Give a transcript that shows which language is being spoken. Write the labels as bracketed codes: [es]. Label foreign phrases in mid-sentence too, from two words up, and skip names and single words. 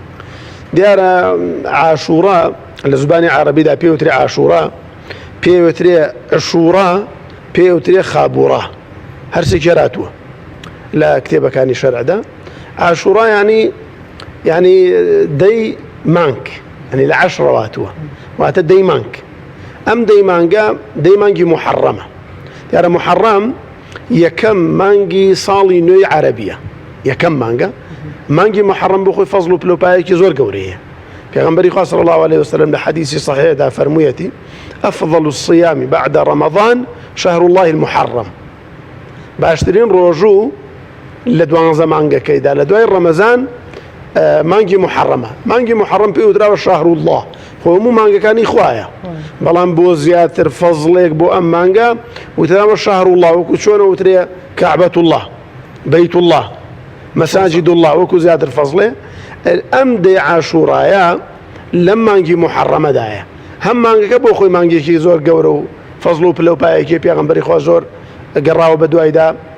[ckb] دیارە عاشورا لە زبانی عەرەبیدا پێوترێ عاشورا پێوترێ عشورا پێوترێ خابوڕا هەرسێکی هاتووە لە کتێبەکانی شەرعدا عاشورا ینی دەی مانگ ینی لە عەشرەوە هاتووە واتە دەی مانگ ئەم دەی مانگە دەی مانگی محەڕەمە دیارە محەڕەم یەکەم مانگی ساڵی نوێی عەرەبیە یەکەم مانگی محەڕەم بۆ خۆی فەزڵ و پلۆپایەکی زۆر گەورەیە پێغەمبەری خوا [ar] صلی الله عليه وسلم [ckb] لە حەدیثی صحیحدا فەرموویەتی [ar] أفضل الصيام بعد رمضان شهر الله [ckb] المحرم باشترین ڕۆژوو لە دوانزە مانگەکەیدا لە دوای ڕەمەزان مانگی محەڕەمە مانگی محەڕەم پێی وتراوە شهر الله خۆ هەموو مانگەکانی خوایە بەڵام بۆ زیاتر فەزڵێک بۆ ئەم مانگە وتراوە [ar] شهر الله [ckb] وەکو چۆنە وترێ [ar] کەعبەت الله بەیت الله مەساجد الله [ckb] وەکو زیاتر فەزڵێ ئەم دەی عاشورایە لەم مانگی محەڕەمەدایە هەم مانگەکە بۆ خۆی مانگێکی زۆر گەورە و فەزڵ و پلەپایەکی پێغەمبەری خوا زۆر گەڕاوە بە دوایدا